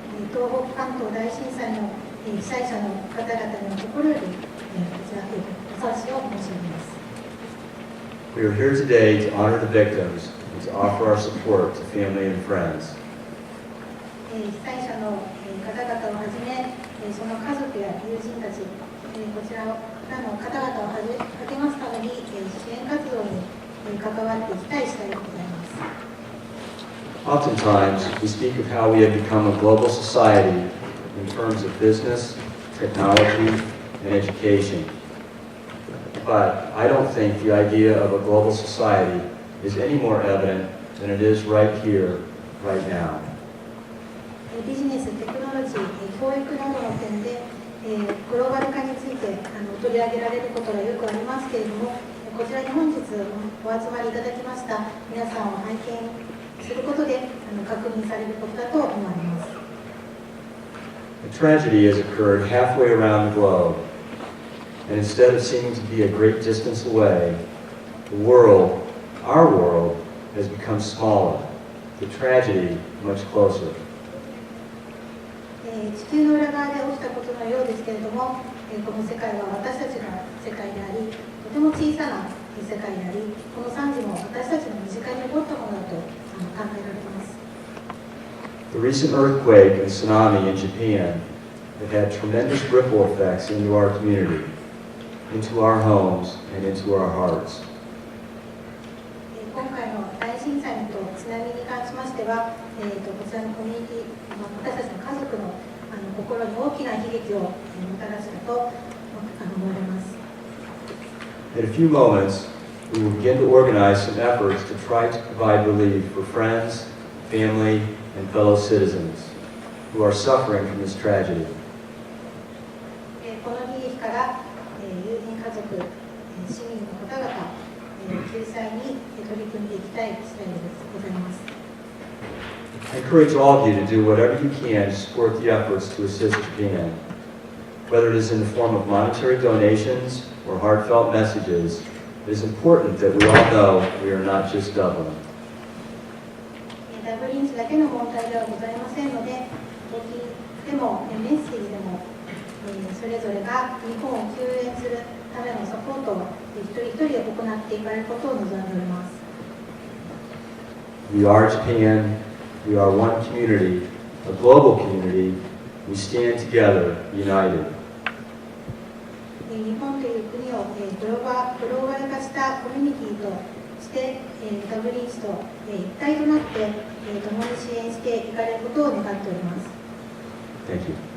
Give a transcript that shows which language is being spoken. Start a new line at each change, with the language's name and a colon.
Japanese: 東北関東大震災の被災者の方々の心よりこちらお察しを申し上げます。
English: We are here today to honor the victims and to offer our support to family and friends.
Japanese: 被災者の方々をはじめ、その家族や友人たち、こちらの方々を励ますために支援活動に関わっていきたい次第でございます。
English: Oftentimes, we speak of how we have become a global society in terms of business, technology, and education. But I don't think the idea of a global society is any more evident than it is right here, right now.
Japanese: ビジネス、テクノロジー、教育などの点で、グローバル化について取り上げられることがよくありますけれども、こちらに本日お集まりいただきました皆さんを拝見することで確認されることだと思われます。
English: A tragedy has occurred halfway around the globe, and instead of seeming to be a great distance away, the world, our world, has become smaller, the tragedy much closer.
Japanese: 地球の裏側で起きたことのようですけれども、この世界は私たちの世界であり、とても小さな世界であり、この惨事も私たちの身近に起こったものだと考えられます。
English: The recent earthquake and tsunami in Japan have had tremendous ripple effects into our community, into our homes, and into our hearts.
Japanese: 今回の大震災と津波に関しましては、こちらのコミュニティ、私たちの家族の心に大きな悲劇をもたらしたと思われます。
English: In a few moments, we will begin to organize some efforts to try to provide relief for friends, family, and fellow citizens who are suffering from this tragedy.
Japanese: この悲劇から友人、家族、市民の方々、救済に取り組んでいきたい次第でございます。
English: I encourage all of you to do whatever you can to support the efforts to assist Japan, whether it is in the form of monetary donations or heartfelt messages. It is important that we all know we are not just Dublin.
Japanese: ダブリン市だけの問題ではございませんので、募金でもメッセージでも、それぞれが日本を救援するためのサポートを一人一人行っていかれることを望んでおります。
English: We are Japan. We are one community, a global community. We stand together, united.
Japanese: 日本という国をグローバル化したコミュニティとして、ダブリン市と一体となって共に支援していかれることを願っております。
English: Thank you.